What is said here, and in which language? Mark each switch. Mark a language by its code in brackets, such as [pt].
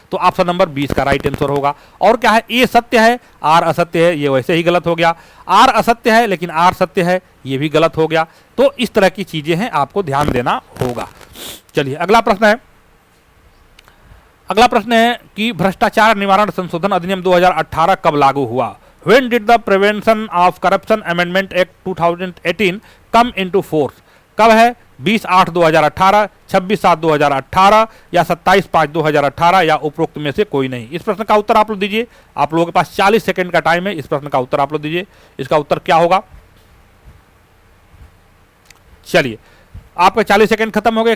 [hi] तो option number 20 का right answer होगा। और क्या है, ए सत्य है, आर असत्य है, ये वैसे ही गलत हो गया। आर असत्य है लेकिन आर सत्य है, ये भी गलत हो गया। तो इस तरह की चीजें हैं, आपको ध्यान देना होगा। चलिए अगला प्रश्न है। अगला प्रश्न है कि भ्रष्टाचार निवारण संशोधन अधिनियम 2018 कब लागू हुआ। [en] When did the Prevention of Corruption Amendment Act 2018 come into force? [hi] कब है, 20/8/2018, 26/7/2018 या 27/5/2018 या उपरोक्त में से कोई नहीं। इस प्रश्न का उत्तर आप लोग दीजिए। आप लोगों के पास 40 सेकंड का टाइम है, इस प्रश्न का उत्तर आप लोग दीजिए। इसका उत्तर क्या होगा, चलिए आपके 40 सेकंड खत्म हो गए।